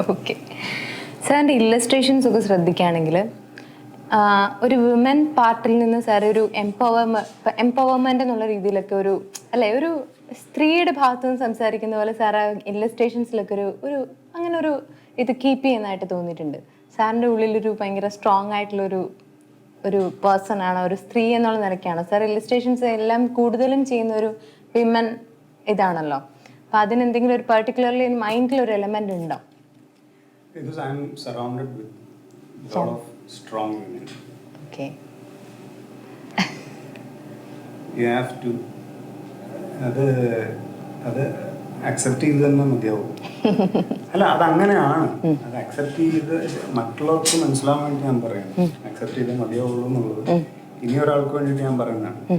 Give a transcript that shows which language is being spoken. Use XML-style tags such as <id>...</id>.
<ml>Okay സാറിൻ്റെ illustrations ഒക്കെ ശ്രദ്ധിക്കുകയാണെങ്കിൽ ഒരു വിമൻ പാർട്ടിൽ നിന്ന് സാർ ഒരു എംപവർമെന്റ് എന്നുള്ള രീതിയിലൊക്കെ ഒരു അല്ലെ ഒരു സ്ത്രീയുടെ ഭാഗത്തു നിന്ന് സംസാരിക്കുന്ന പോലെ സാർ ആ ഇല്ലസ്ട്രേഷൻസിലൊക്കെ ഒരു അങ്ങനെ ഇത് കീപ്പ് ചെയ്യുന്നതായിട്ട് തോന്നിയിട്ടുണ്ട്. സാറിൻ്റെ ഉള്ളിലൊരു ഭയങ്കര സ്ട്രോങ് ആയിട്ടുള്ളൊരു പേഴ്സൺ ആണ്, ഒരു സ്ത്രീ എന്നുള്ള നിലയ്ക്കാണ് സാർ ഇല്ലസ്ട്രേഷൻസ് എല്ലാം കൂടുതലും ചെയ്യുന്ന ഒരു വിമൻ ഇതാണല്ലോ. അപ്പം അതിനെന്തെങ്കിലും ഒരു പെർട്ടിക്കുലർലി മൈൻഡിലൊരു എലമെന്റ് ഉണ്ടോ?</ml> <en>Because I am surrounded with a lot of strong women. Okay. You have to</en> <ml>അത് അക്സെപ്റ്റ് ചെയ്ത് തന്നെ മതിയാവും. അല്ല അതങ്ങനെയാണ്. അത് അക്സെപ്റ്റ് ചെയ്ത് മറ്റുള്ളവർക്ക് മനസ്സിലാവാൻ വേണ്ടി ഞാൻ പറയാം. അക്സെപ്റ്റ് ചെയ്തേ മതിയാവുള്ളൂ എന്നുള്ളത് ഇനി ഒരാൾക്ക് വേണ്ടിയിട്ട് ഞാൻ പറയുന്നതാണ്.</ml>